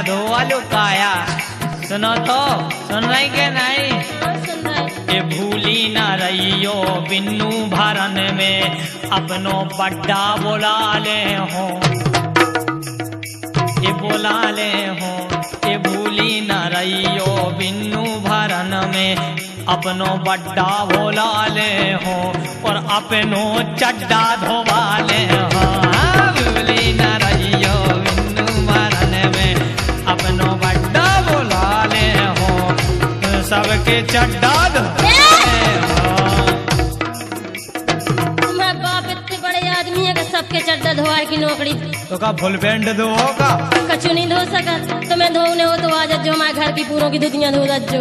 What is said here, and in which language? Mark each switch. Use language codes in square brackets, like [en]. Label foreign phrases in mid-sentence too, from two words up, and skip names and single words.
[bns] वालो काया सुनो तो सुन रही के नहीं [hi] हाँ, सुन रहे। [bns] ये भूली ना रहियो बिन्नू भरन में अपनो बड्डा बुला ले हो ये बुला ले हो ये भूली ना रहियो बिन्नू भरन में अपनो बड्डा बुला ले हो और अपनो चड्डा धोवा ले हो भूली ना रहियो बिन्नू भरन में अपनो बड्डा बुला ले हो सबके चड्डा [hi] तुम्हारा बाप इतने बड़े आदमी है कि सबके चड्डा धोवार की नौकरी [bns] तो का [en] full pant [bns] दो होगा कछु नहीं धो सकत तुम्हें धोने हो तो आ जाओ हमारे घर की पूरों की धुतियां धो जाओ